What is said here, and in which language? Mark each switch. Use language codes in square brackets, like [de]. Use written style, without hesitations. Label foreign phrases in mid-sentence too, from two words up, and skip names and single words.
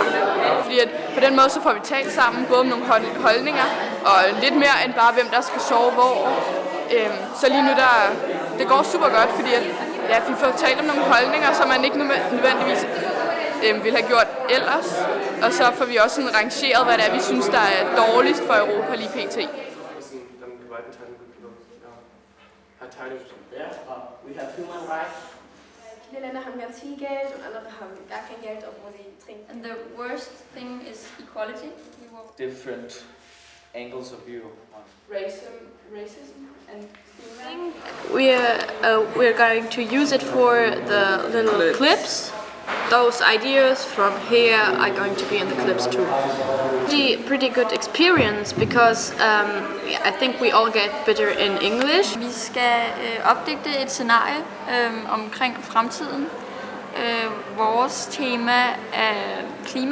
[da] Fordi at på den måde så får vi talt sammen, både om nogle holdninger, og lidt mere end bare hvem der skal sove hvor. Så lige nu det går super godt, fordi at, ja, vi får talt om nogle holdninger, som man ikke nødvendigvis ville have gjort ellers. Og så får vi også sådan rangeret, hvad det er, vi synes, der er dårligst for Europa lige pt. [de] Viele Länder haben ganz viel Geld und andere haben gar kein Geld, obwohl sie trinken. [en] And the worst thing is equality. Different angles of view on racism and we're going to use it for the little clips. Those ideas from here are going to be in the clips too. Pretty good experience because I think we all get better in English. [da] Vi skal opdigte et scenarie omkring fremtiden. Vores tema er klima.